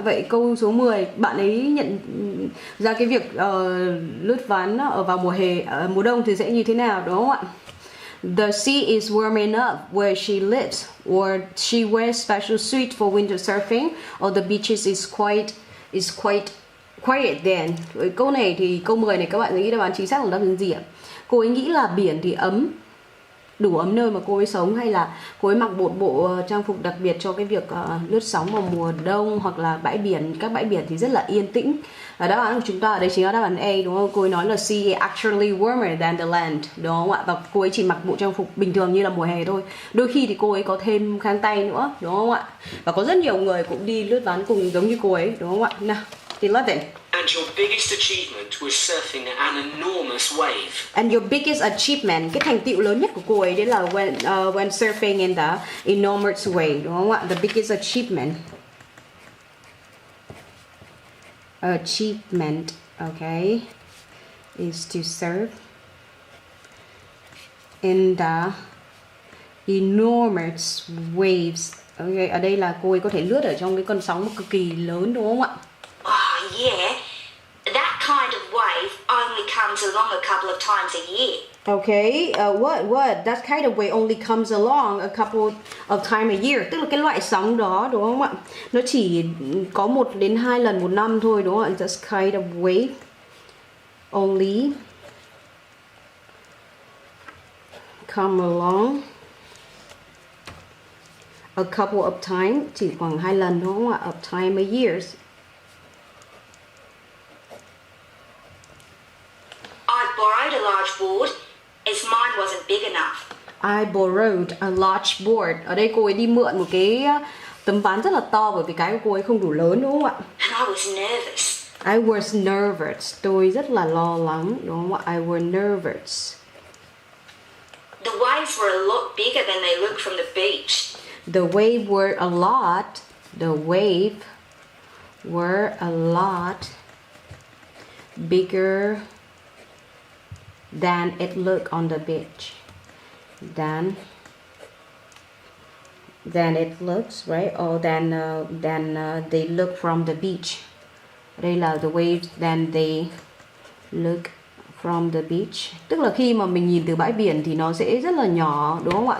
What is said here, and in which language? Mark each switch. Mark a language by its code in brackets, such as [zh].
[vi] Vậy câu số 10, bạn ấy nhận ra cái việc lướt ván ở vào mùa đông thì sẽ như thế nào đúng không ạ? [en] The sea is warm enough where she lives, or she wears special suit for winter surfing, or the beaches is quite quiet then. [vi] Câu này thì câu 10 này các bạn nghĩ đáp án chính xác là đáp án gì ạ? Cô ấy nghĩ là biển thì ấm, đủ ấm nơi mà cô ấy sống, hay là cô ấy mặc một bộ trang phục đặc biệt cho cái việc lướt sóng vào mùa đông, hoặc là các bãi biển thì rất là yên tĩnh. Và đáp án của chúng ta ở đây chính là đáp án A đúng không? Cô ấy nói là [en] sea is actually warmer than the land [vi] đúng không ạ? Và cô ấy chỉ mặc bộ trang phục bình thường như là mùa hè thôi. Đôi khi thì cô ấy có thêm khăn tay nữa đúng không ạ? Và có rất nhiều người cũng đi lướt ván cùng giống như cô ấy đúng không ạ? Nào, 11. [en] And your biggest achievement was surfing an enormous wave. And your biggest achievement, [vi] cái thành tựu lớn nhất của cô ấy đấy là [en] when surfing in the enormous wave [vi] đúng không ạ? [en] The biggest achievement, okay, is to surf in the enormous waves. [vi] Okay, ở đây là cô ấy có thể lướt ở trong cái con sóng cực kỳ lớn đúng không ạ? [en] Oh yeah, that kind of wave only comes along a couple of times a year. Okay, what? That kind of wave only comes along a couple of times a year. [vi] Tức là cái loại sóng đó đúng không ạ? Nó chỉ có 1 đến 2 lần một năm thôi đúng không ạ? [en] That kind of wave only come along a couple of times, [vi] chỉ khoảng 2 lần đúng không ạ? [en] Of time a years. I borrowed a large board as mine wasn't big enough. I borrowed a large board. [vi] Ở đây cô ấy đi mượn một cái tấm ván rất là to bởi vì cái của cô ấy không đủ lớn đúng không ạ? [en] And I was nervous. I was nervous. [vi] Tôi rất là lo lắng đúng không ạ? [en] I was nervous. The waves were a lot bigger than they looked from the beach. The wave were a lot. The wave were a lot bigger than it looked on the beach. Than it looks, right? Or than they look from the beach. [vi] Đây là [en] the waves than they look from the beach. [vi] Tức là khi mà mình nhìn từ bãi biển thì nó sẽ rất là nhỏ, đúng không ạ?